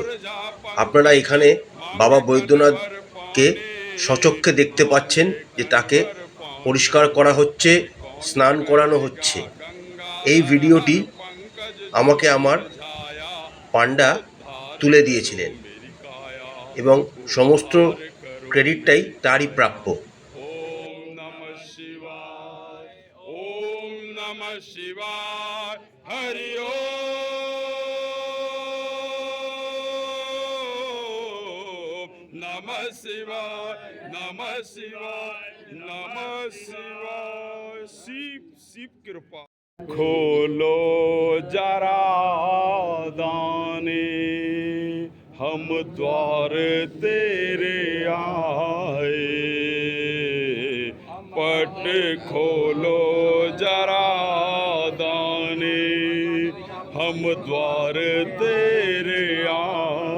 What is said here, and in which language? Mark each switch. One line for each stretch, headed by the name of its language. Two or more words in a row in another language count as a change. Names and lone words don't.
Bangla: আপনারা এখানে বাবা বৈদ্যনাথকে সচক্ষে দেখতে পাচ্ছেন যে তাকে পরিষ্কার করা হচ্ছে, স্নান করানো হচ্ছে। এই ভিডিওটি আমাকে আমার পান্ডা তুলে দিয়েছিলেন এবং সমস্ত ক্রেডিটটাই তারই প্রাপ্য।
Sanskrit: ओम नमः शिवाय हरि ओम नमः शिवाय नमः शिवाय नमः शिवाय।
Hindi: शिव शिव कृपा खोलो जरा दाने हम द्वार तेरे आए। पट खोलो जरा दाने हम द्वार तेरे आए।